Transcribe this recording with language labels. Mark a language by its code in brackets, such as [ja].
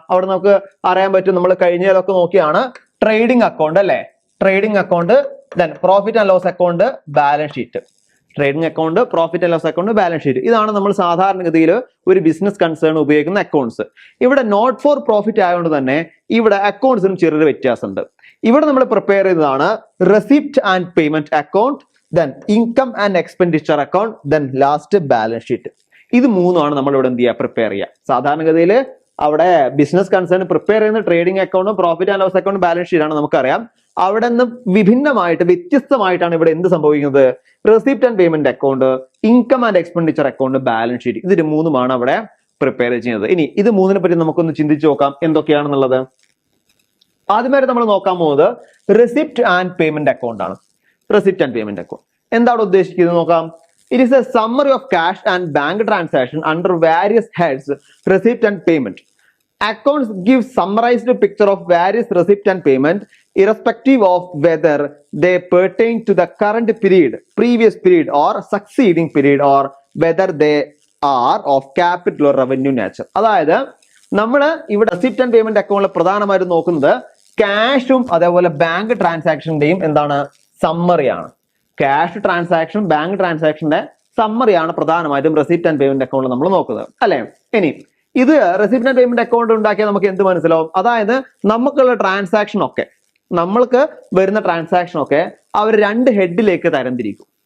[ml] അവിടെ നമുക്ക് അറിയാൻ പറ്റും, നമ്മൾ കഴിഞ്ഞതൊക്കെ നോക്കിയാണ് ട്രേഡിംഗ് അക്കൗണ്ട് അല്ലെ. Trading account, then profit and loss account, balance sheet. Trading account, profit and loss account, balance sheet. ഇതാണ് നമ്മൾ സാധാരണഗതിയിൽ ഒരു ബിസിനസ് കൺസേൺ ഉപയോഗിക്കുന്ന അക്കൗണ്ട്സ്. ഇവിടെ നോട്ട് ഫോർ പ്രോഫിറ്റ് ആയതുകൊണ്ട് തന്നെ ഇവിടെ അക്കൗണ്ട്സിനും ചെറിയൊരു വ്യത്യാസമുണ്ട്. ഇവിടെ നമ്മൾ പ്രിപ്പയർ ചെയ്തതാണ് receipt and payment account, [en] then income and expenditure account, then last balance sheet. [ml] ഇത് മൂന്നുമാണ് നമ്മൾ ഇവിടെ എന്ത് ചെയ്യുക, പ്രിപ്പയർ ചെയ്യുക. സാധാരണഗതിയിൽ അവിടെ ബിസിനസ് കൺസേൺ പ്രിപ്പയർ ചെയ്യുന്ന ട്രേഡിംഗ് അക്കൗണ്ടും പ്രോഫിറ്റ് ആൻഡ് ലോസ് അക്കൗണ്ടും ബാലൻസ് ഷീറ്റ് ആണ് നമുക്കറിയാം. അവിടെ നിന്ന് വിഭിന്നമായിട്ട് വ്യത്യസ്തമായിട്ടാണ് ഇവിടെ എന്ത് സംഭവിക്കുന്നത്, receipt and payment account, income and expenditure account, balance sheet, ഇത് മൂന്നുമാണ് അവിടെ പ്രിപ്പയർ ചെയ്യുന്നത്. ഇനി ഇത് മൂന്നിനെ പറ്റി നമുക്കൊന്ന് ചിന്തിച്ചു നോക്കാം എന്തൊക്കെയാണെന്നുള്ളത്. ആദ്യമായിട്ട് നമ്മൾ നോക്കാൻ പോകുന്നത് റെസിപ്റ്റ് ആൻഡ് പേയ്മെന്റ് അക്കൗണ്ട് ആണ്. റെസിപ്റ്റ് ആൻഡ് പേയ്മെന്റ് അക്കൗണ്ട് എന്താണ് ഉദ്ദേശിക്കുന്നത് നോക്കാം. [en] It is a summary of cash and bank transaction under various heads receipt and payment. Accounts give summarized picture of various receipt and payment irrespective of whether they pertain to the current period, previous period or succeeding period or whether they are of capital or revenue nature. [ml] അതായത് നമ്മൾ ഇവിടെ receipt and payment അക്കൗണ്ടിൽ പ്രധാനമായിട്ടും നോക്കുന്നത് ക്യാഷും അതേപോലെ bank ട്രാൻസാക്ഷന്റെയും എന്താണ്, സമ്മറിയാണ്. Cash transaction bank ട്രാൻസാക്ഷന്റെ സമ്മറിയാണ് പ്രധാനമായിട്ടും റെസിപ്റ്റ് ആൻഡ് പേയ്മെന്റ് അക്കൗണ്ടിൽ നമ്മൾ നോക്കുന്നത് അല്ലെ. ഇനി ഇത് റെസിപ്റ്റ് ആൻഡ് പേയ്മെന്റ് അക്കൗണ്ട് ഉണ്ടാക്കിയാൽ നമുക്ക് എന്ത് മനസ്സിലാവും, അതായത് നമുക്കുള്ള ട്രാൻസാക്ഷൻ ഒക്കെ, നമ്മൾക്ക് വരുന്ന ട്രാൻസാക്ഷൻ ഒക്കെ അവർ രണ്ട് ഹെഡിലേക്ക് തരംതിരിക്കും.